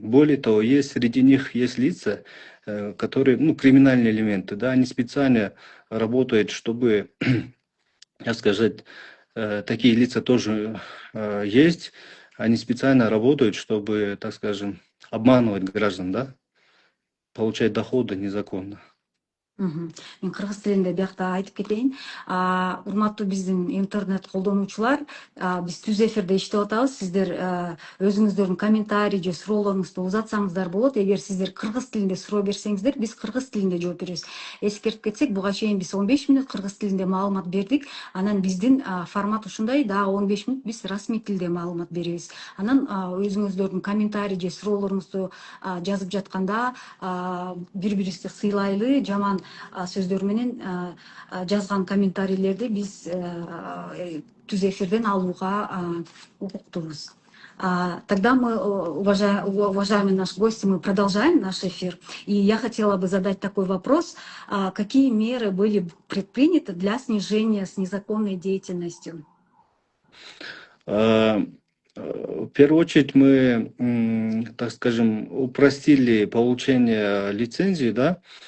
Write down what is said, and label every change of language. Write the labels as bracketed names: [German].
[Russian] Более того, среди них есть лица, которые, ну, криминальные элементы, да, они специально работают, чтобы, так сказать, такие лица тоже есть, они специально работают, чтобы, так скажем, обманывать граждан, да, получать доходы незаконно. [Kyrgyz] Мен кыргыз тилинде биякта айтып кетейин. Урматтуу биздин интернет колдонуучулар, биз түз эфирде иштеп атабыз. Сиздер өзүңүздөрдүн комментарий же суроолоруңузду узатсаңыздар болот. Эгер сиздер кыргыз тилинде суроо берсеңиздер, биз кыргыз тилинде жооп беребиз. Эскертип кетсек, буга чейин биз 15 мүнөт кыргыз тилинде маалымат бердик. Анан биздин формат ушундай, дагы 15 мүнөт биз расмий тилде маалымат беребиз. Анан өзүңүздөрдүн комментарий же суроолоруңузду жазып жатканда бири-бирибизди сыйлайлы, жаман сөздөр менен жазган комментарийлерди биз түз эфирден алууга укуктуубуз. [Russian] Тогда мы, уважаемый наш гость, мы продолжаем наш эфир. И я хотела бы задать такой вопрос. Какие меры были предприняты для снижения с незаконной деятельностью? В первую очередь мы, так скажем, упростили получение лицензии, да.